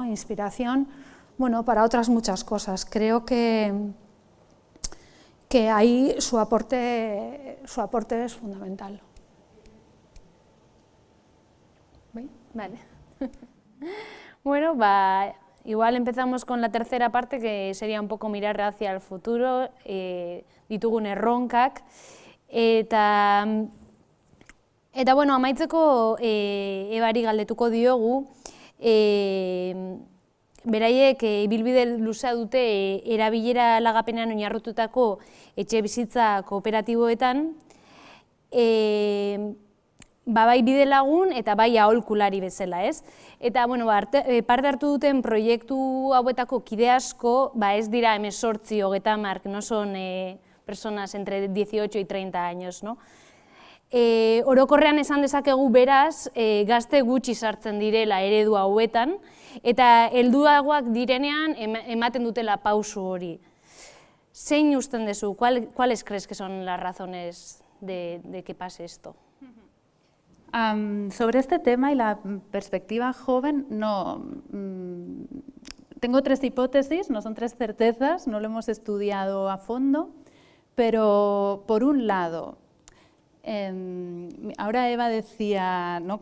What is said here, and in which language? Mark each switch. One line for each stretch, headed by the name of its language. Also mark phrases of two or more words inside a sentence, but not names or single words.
Spanish: Inspiración, bueno, para otras muchas cosas. Creo que ahí su aporte es fundamental. Vale. Bueno, igual empezamos con la tercera parte, que sería un poco mirar hacia el futuro,
Basque: ditugun erronkak, Eta bueno, amaitzeko Ebari galdetuko diogu, beraiek ibilbide luzea dute erabilera lagapenean oinarritutako etxebizitza kooperatiboetan, bai bide lagun eta bai aholkulari bezala, ez? Eta bueno, parte hartu duten proiektu hauetako kide asko, ez dira 18, 30, no son personas entre 18 y 30 años, no? Orokorrean esan dezakegu beraz, gazte gutxi sartzen direla eredu hauetan, eta helduagoak direnean ematen dutela pausu hori. Zein usten dezu,
Spanish: ¿cuáles crees que son las razones de que pase esto? Sobre este tema y la perspectiva joven, no. Tengo 3 hipótesis, no son 3 certezas, no lo hemos estudiado a fondo, pero por un lado, ahora Eva decía, ¿no?